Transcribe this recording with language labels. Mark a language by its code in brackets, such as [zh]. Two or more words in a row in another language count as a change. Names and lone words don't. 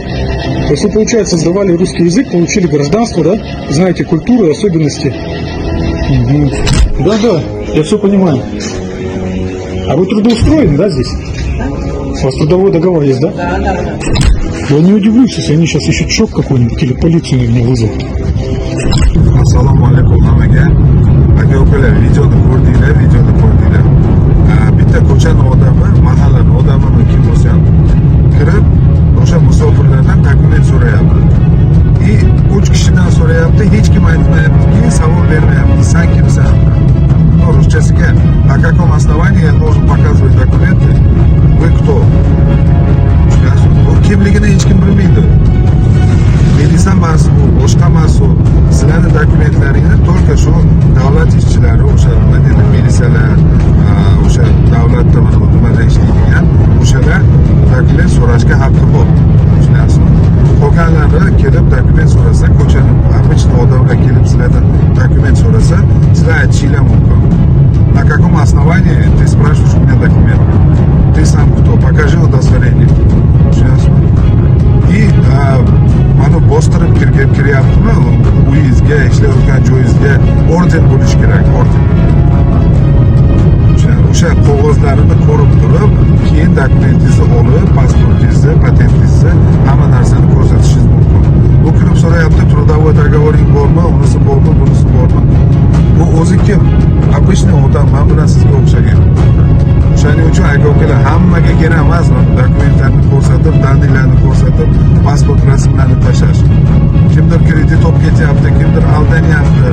[ru] То есть вы, получается, сдавали русский язык, получили гражданство, да? Знаете культуру, особенности. Угу. Да, я все понимаю. А вы трудоустроены, да, здесь? У вас трудовой договор есть, да? Да. Я не удивлюсь, если они сейчас ищут шок какой-нибудь или полицию мне вызовут. [uz] Assalomu alaykum hammaga. Aka ukalar, videoni ko'rdinglar. Bitta ko'chani odami, mahallani odamimi kim bo'lsa ham kirib, o'sha musofirlardan dokument so'rayapti. И 3 kishidan so'rayapti, hech kim aytmayaptiki, savol bermayapti. San kimsan? No, ruschasiga [ru] на каком основании я должен показывать документы? Вы кто? [uz] Kimligini hech kim bilmaydi. Militsiya mas'ul, boshqa mas'ul. Sizlarning dokumentlaringni только shu davlat ishchilari, o'sha nima deydi, militsiyalar, o'sha davlatda nimada ishlaydigan o'shalar dokument so'rashga haqqi bor. Tushunasizmi? Qolganlari kelib dokument so'rasa, ko'chani обычный odamlar kelib sizlardan dokument so'rasa, sizlar aytishinglar mumkin. [ru] На каком основании ты спрашиваешь у меня документ? Ты сам кто? Покажи удостоверение. [uz] И mana bostirib kiryaptimi uyingizga, ishlayotgan joyingizga orden bo'lishi kerak, orden. O'sha qog'ozlarini ko'rib turib, keyin dokumentingizni olib, pasportingizni, patentingizni, hamma narsani ko'rsatishingiz mumkin. Bu kirib so'rayapti, [ru] trudовой договорing [uz] bormi, unisi bormi, bunisi bormi? Bu o'zi kim? Обычный odam, men bilan sizga o'xshagan. O'shaning uchun aka ukalar, hammaga kerak emas dokumentlarni ko'rsatib, danliklarni ko'rsatib, pasport rasmlarini tashlash. Kimdir kredit olib ketyapti, kimdir aldanyapti.